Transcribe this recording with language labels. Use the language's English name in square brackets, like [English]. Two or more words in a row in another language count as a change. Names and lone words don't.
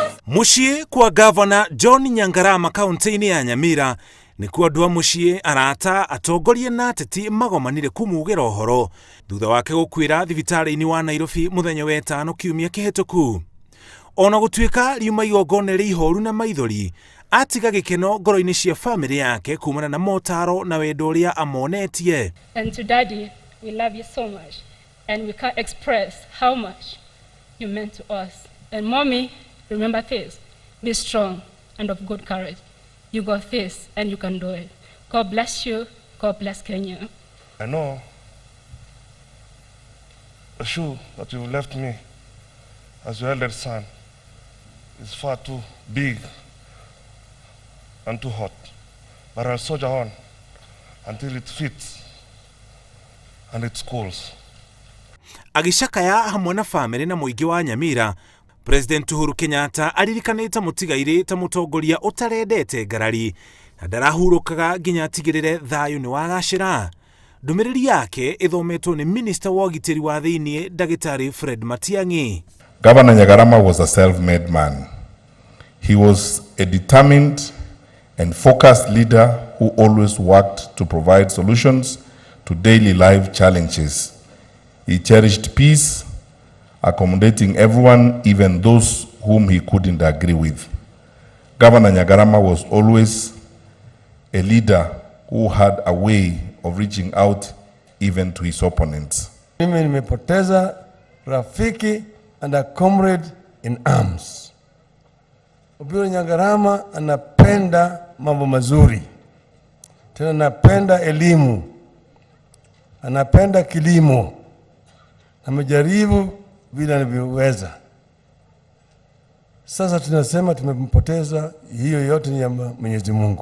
[Kikuyu] Muciĩ kwa Gavana John Nyangarama kaunti-inĩ ya Nyamira nĩkuo andũ a muciĩ, arata, atongoria na ateti magomanire kumugĩra ũhoro thutha wake gũkuĩra thibitarĩ-inĩ wa Nairobi mũthenya wa ĩtano kiumia kĩhĩtũku. Ona gũtuĩka riuma igongona rĩ ihoru na maithori, atiga gĩkeno ngoro-inĩ cia famĩlĩ yake kumana na motaro na wendo ũrĩa amonetie. [English] And to Daddy, we love you so much and we can't express how much you meant to us. And Mommy, remember this, be strong and of good courage. You got this and you can do it. God bless you. God bless Kenya. I know the shoe that you left me as your elder son is far too big and too hot. But I'll soldier on until it fits and it schools. [Kikuyu] Agicakaya hamwe na famĩlĩ na mũingĩ wa Nyamira, President Uhuru Kenyatta aririkanĩte mũtigairĩ ta mũtongoria ũtarendete ngarari na ndarahurũkaga nginya atigĩrĩre thayũ nĩ wagacĩra. Ndũmĩrĩri yake ĩthometwo nĩ Minister wa ũgitĩri wa thĩinĩ Ndagĩtarĩ Fred Matiang'i. [English] Governor Nyangarama was a self-made man. He was a determined and focused leader who always worked to provide solutions to daily life challenges. He cherished peace, accommodating everyone, even those whom he couldn't agree with. Governor Nyangarama was always a leader who had a way of reaching out even to his opponents. [Swahili] Mimi nimepoteza rafiki [English] and a comrade in arms. [Swahili] Obiero Nyangarama anapenda mambo mazuri. Tena anapenda elimu. Anapenda kilimo. Amejaribu bila anavyoweza. Sasa tunasema tumempoteza, hiyo yote ni ya Mwenyezi Mungu.